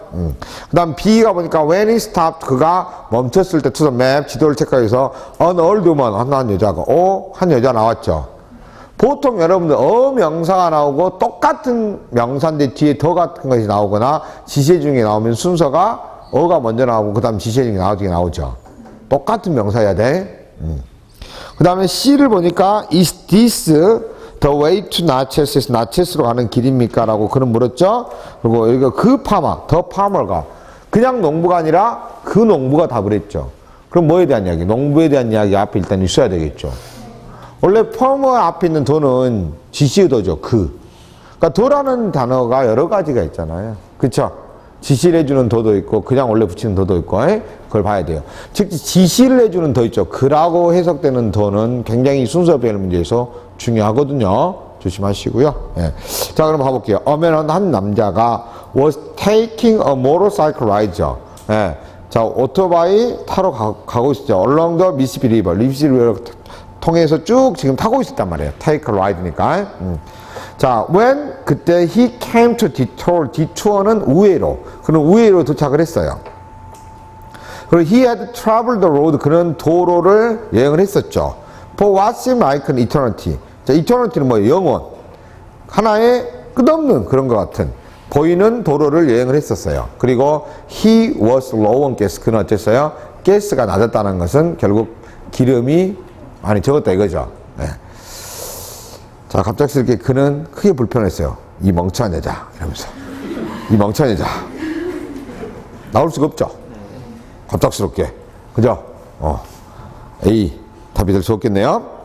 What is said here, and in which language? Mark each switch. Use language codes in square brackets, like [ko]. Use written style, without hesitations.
[ko] 그 다음 B가 보니까 [en] when he stopped, [ko] 그가 멈췄을 때 [en] to the map, [ko] 지도를 체크해서 [en] an old woman, [ko] 한 여자가, 한 여자 나왔죠. 보통 여러분들 명사가 나오고 똑같은 명사인데 뒤에 더 같은 것이 나오거나 지시 중에 나오면 순서가 가 먼저 나오고 그 다음 지시 중에 나오죠. 똑같은 명사여야 돼. 그 다음에 C를 보니까 [en] is this the way to Natchez? [ko] 나체스로 가는 길입니까? 라고 그는 물었죠. 그리고 여기가 그 파마, [en] the farmer [ko] 가 그냥 농부가 아니라 그 농부가 답을 했죠. 그럼 뭐에 대한 이야기? 농부에 대한 이야기 앞에 일단 있어야 되겠죠. 원래 farmer 앞에 있는 더는 지시의 더죠. 그러니까 더라는 단어가 여러 가지가 있잖아요. 그쵸? 지시를 해주는 더도 있고 그냥 원래 붙이는 더도 있고 그걸 봐야 돼요. 즉 지시를 해주는 더 있죠. 그라고 해석되는 더는 굉장히 순서 배열 문제에서 중요하거든요. 조심하시고요. 예. 자, 그럼 봐볼게요. 한 남자가 [en] was taking a motorcycle ride죠. [ko] 예. 자, 오토바이 타러 가고 있었죠. [en] along the Mississippi River. [ko] 미시시피 리버를 통해서 쭉 지금 타고 있었단 말이에요. [en] take a ride니까. 자, when [ko] 그때 [en] he came to detour. [ko] detour는 우회로. 그는 우회로 도착을 했어요. [en] 그리고 he had traveled the road. [ko] 그는 도로를 여행을 했었죠. [en] For what seemed like an eternity. [ko] 자, eternity는 뭐예요? 영원. 하나의 끝없는 그런 것 같은 보이는 도로를 여행을 했었어요. [en] 그리고 he was low on gas. [ko] 그는 어땠어요? 가스가 낮았다는 것은 결국 기름이 많이 적었다 이거죠. 네. 자, 갑작스럽게 그는 크게 불편했어요. 이 멍청한 여자 이러면서. 이 멍청한 여자 나올 수가 없죠. 갑작스럽게. 그죠? A 답이 될 수 없겠네요.